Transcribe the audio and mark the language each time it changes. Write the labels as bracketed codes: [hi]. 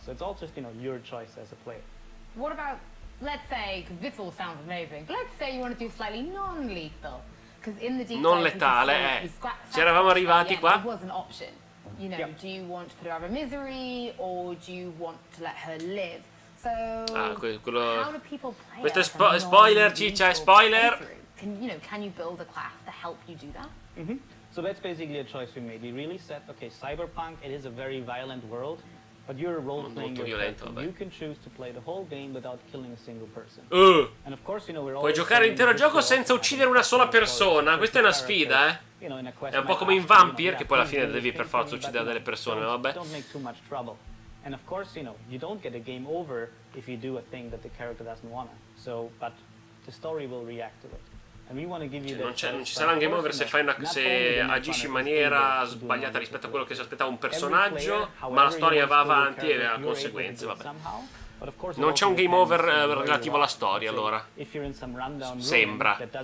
[en] So it's all just, you know, your choice as a player. What about, let's say, because this all sounds amazing, let's say you want to do slightly non-lethal, because in the deep [it] non letale, ci eravamo arrivati qua. [en] There was an option. You know, do you want to put her out of misery, or do you want to let her live? So, how do people play? [it] Questo è spoiler, ciccia, è spoiler. [en] Can you build a class to help you do that? So that's basically a choice we made. We really said, okay, Cyberpunk, it is a very violent world. But you're a role-playing character. You can choose to play the whole game without killing a single person. And of course, you know, [it] puoi giocare l'intero gioco senza uccidere una sola persona. Questa è una sfida, È un po' come in Vampire, che poi alla fine devi per forza uccidere delle persone, vabbè. [en] Don't make too much trouble. And of course, you know, you don't get a game over if you do a thing that the character doesn't wanna. So, but the story will react to it. [it] Non ci sarà un game over se agisci in maniera sbagliata rispetto a quello che si aspettava un personaggio, ma la storia va avanti e ha conseguenze, vabbè. Non c'è un game over relativo alla storia, allora. Sembra.